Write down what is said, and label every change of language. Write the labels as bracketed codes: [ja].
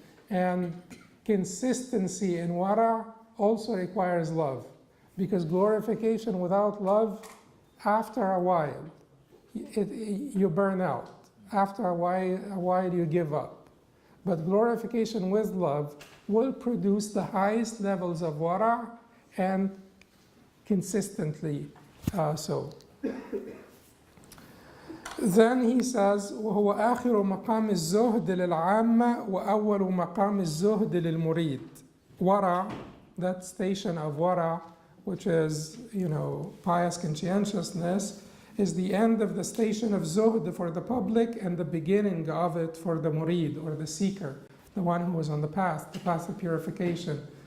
[en] And consistency in wara also requires love, because glorification without love, after a while, you burn out. After a while you give up. But glorification with love will produce the highest levels of wara, and consistently so. Then he says, [ar] وهو آخر مقام الزهد للعامة وأول مقام الزهد للمريد. [en] Wara, that station of wara, which is, pious conscientiousness, is the end of the station of zuhd for the public and the beginning of it for the murid, or the seeker, the one who is on the path of purification.